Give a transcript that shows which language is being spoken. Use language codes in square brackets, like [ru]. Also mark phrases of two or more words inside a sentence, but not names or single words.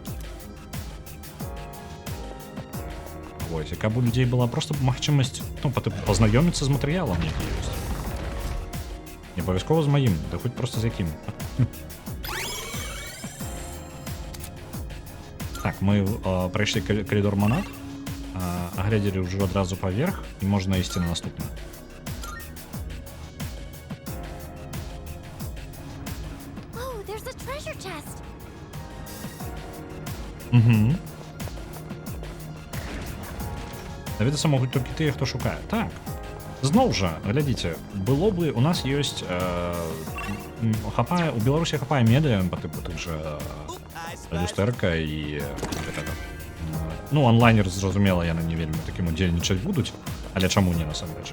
[be] Вось, і каб у людзей была проста магчымасць, ну, пазнаёміцца з матэрыялам, які ёсць. Не абавязкова з маім, да хоць проста з якім. Так, мы прайшлі калідор манат, агледзелі ўжо адразу паверх, і можна ісці на наступны. [en] Oh, there's a treasure chest. Угу. [be] Давідацца могуць толькі тыя, хто шукае. Так. Зноў жа, глядзіце, было бы, у нас ёсць хапае, у Беларусі хапае медыа па тыпу тых жа люстэрка і ну, онлайнер, зразумела, яны не вельмі такім удзельнічаць будуць, але чаму не насамрэч?